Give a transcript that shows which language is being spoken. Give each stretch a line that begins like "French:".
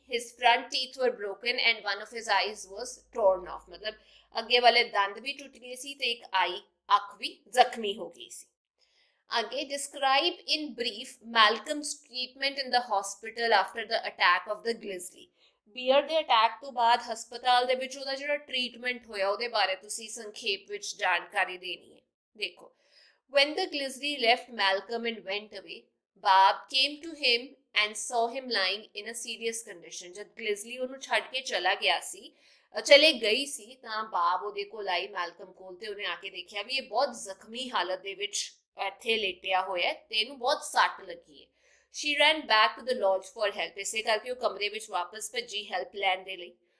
English: his front teeth were broken and one of his eyes was torn off,
Punjabi: ਮਤਲਬ ਅੱਗੇ ਵਾਲੇ ਦੰਦ ਵੀ ਟੁੱਟ ਗਏ ਸੀ ਤੇ ਇੱਕ ਅੱਖ ਵੀ ਜ਼ਖਮੀ ਹੋ ਗਈ ਸੀ। ਅੱਗੇ
English: describe in brief Malcolm's treatment in the hospital after the attack of the Grizzly,
Punjabi: beer ਦੇ ਅਟੈਕ ਤੋਂ ਬਾਅਦ ਹਸਪਤਾਲ ਦੇ ਵਿੱਚ ਉਹਦਾ ਜਿਹੜਾ ਟ੍ਰੀਟਮੈਂਟ ਹੋਇਆ ਉਹਦੇ ਬਾਰੇ ਤੁਸੀਂ ਸੰਖੇਪ ਵਿੱਚ ਜਾਣਕਾਰੀ ਦੇਣੀ ਹੈ।
English: ਦੇਖੋ, when the Grizzly left Malcolm and went away, Barb came to him and saw him lying in a serious condition.
Punjabi: ਜਦ Grizzly ਉਹਨੂੰ ਛੱਡ ਕੇ ਚਲੇ ਗਈ ਸੀ ਤਾਂ ਬਾਬ ਉਹਦੇ ਕੋਲ ਆਈ ਮੈਲਕਮ ਕੋਲ, ਤੇ ਉਹਨੇ ਆ ਕੇ ਦੇਖਿਆ ਵੀ ਇਹ ਬਹੁਤ ਜ਼ਖਮੀ ਹਾਲਤ ਦੇ ਵਿੱਚ ਇੱਥੇ ਲੇਟਿਆ ਹੋਇਆ ਤੇ ਇਹਨੂੰ ਬਹੁਤ ਸੱਟ ਲੱਗੀ ਹੈ।
English: She ran back to the lodge for help,
Punjabi: ਇਸੇ ਕਰਕੇ ਉਹ ਕਮਰੇ ਵਿੱਚ ਵਾਪਸ ਭੱਜੀ ਹੈਲਪ ਲੈਣ ਦੇ ਲਈ।